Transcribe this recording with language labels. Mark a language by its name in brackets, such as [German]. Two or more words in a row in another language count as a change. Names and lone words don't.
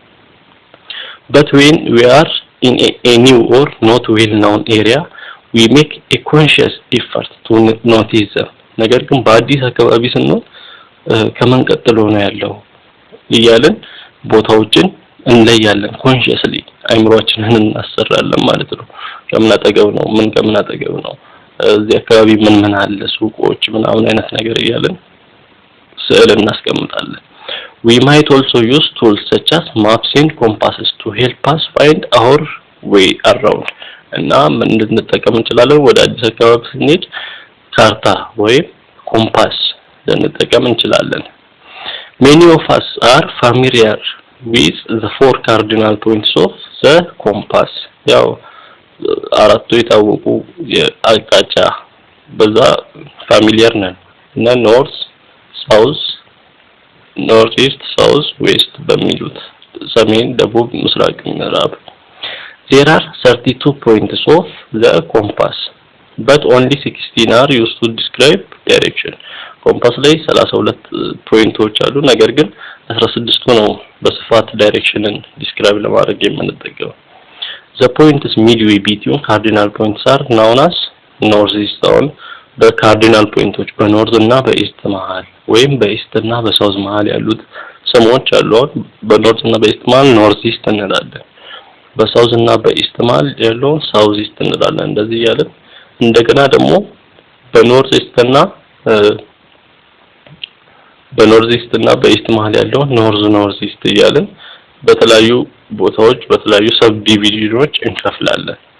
[English] but when we are in a new or not well known area we make a conscious effort to notice them. [Amharic] ነገር ግን በአዲስ አካባቢ ስንሆን ከመን ቀጥሎ ነው ያለው እያለን ቦታዎችን እንለያለን። ኮንሺየስሊ አይምሮአችንን እናሰራለን ማለት ነው። ከምን አጠገብ ነው ምን ከምን አጠገብ ነው እዚህ አካባቢ ምን አለ ሱቆች ምናምን አይነት ነገር እያለን ስዕል እናስቀምጣለን። [English] we might also use tools such as maps and compasses to help us find our way around. [Amharic] እና ምን እንጠቀም እንችላለን? ወደ አዲስ አካባቢ ስንሄድ ካርታ ወይም ኮምፓስ ልንጠቀም እንችላለን። [English] many of us are familiar with the four cardinal points of the compass. [Amharic] ያው አራቱ የታወቁ የአቅጣጫ በዛ ፋሚሊየር ነን እና [English] north south north east south west [Amharic] በሚሉት ሰሜን ደቡብ ምስራቅ ምዕራብ [English] there are 32 points of the compass but only 16 are used to describe direction. [Amharic] ኮምፓስ ላይ 32 ፖይንቶች አሉ ነገር ግን 16ቱ ነው በስፋት [English] direction describe [Amharic] ለማድረግ የምንጠቀመው። [English] the points midway between cardinal points are known as north east. [Amharic] on በካርዲናል ፖይንቶች በኖርዝ እና በኢስት መሃል ወይም በኢስት እና በሳውዝ መሃል ያሉት ስሞች አሉ። በኖርዝ እና በኢስት መሃል [English] north east [Amharic] እንላለን፣ በሳውዝ እና በኢስት መሃል ያለው [English] south east [Amharic] እንላለን። እንደዚህ ያለን እንደገና ደግሞ [English] north east [Amharic] እና በኢስት መሃል ያለው [English] north east [Amharic] እያለን በተለያዩ ቦታዎች በተለያዩ [English] sub divisions [Amharic] እንከፍላለን